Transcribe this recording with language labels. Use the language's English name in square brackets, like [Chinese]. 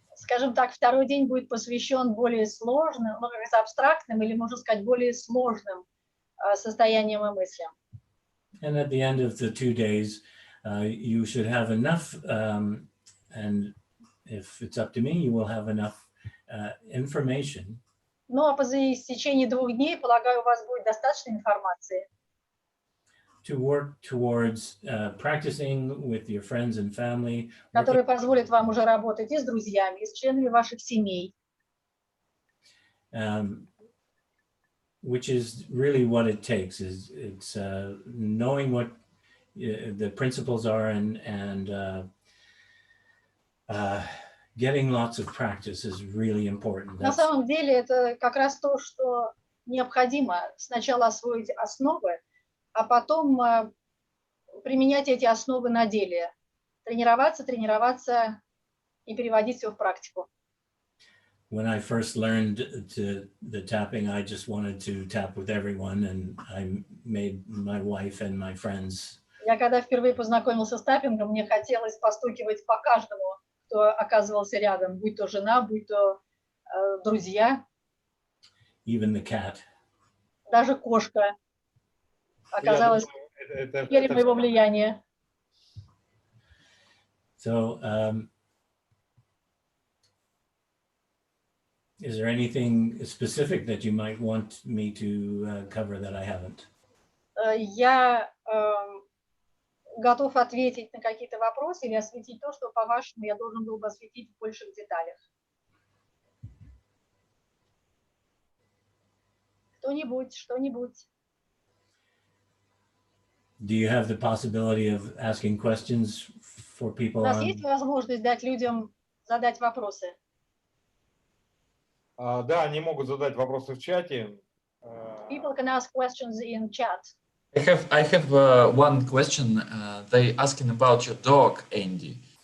[Russian] Скажем так, второй день будет посвящен более сложным, ну, как абстрактным или, можно сказать, более сложным состояниям и мыслям. [English] And at the end of the 2 days, you should have enough, and if it's up to me, you will have enough information. [Russian] Ну, а по истечении 2 дней, полагаю, у вас будет достаточно информации. [English] To work towards practicing with your friends and family. [Russian] Которые позволят вам уже работать и с друзьями, и с членами ваших семей. [English] Which is really what it takes. It's knowing what the principles are and getting lots of practice is really important. [Russian] На самом деле это как раз то, что необходимо. Сначала освоить основы, а потом применять эти основы на деле. Тренироваться и переводить все в практику. [English] When I first learned the tapping, I just wanted to tap with everyone, and I made my wife and my friends. [Russian] Я когда впервые познакомился с таппингом, мне хотелось постукивать по каждому, кто оказывался рядом, будь то жена, будь то друзья. [English] Even the cat. [Russian] Даже кошка оказалась в сфере моего влияния. [English] So, is there anything specific that you might want me to cover that I haven't? [Russian] Я готов ответить на какие-то вопросы или осветить то, что, по-вашему, я должен был бы осветить в больших деталях. Кто-нибудь, что-нибудь. [English] Do you have the possibility of asking questions for people? [Russian] У нас есть возможность дать людям задать вопросы? Да, они могут задать вопросы в чате. [English] People can ask questions in chat. I have one question. They asking about your dog, Andy.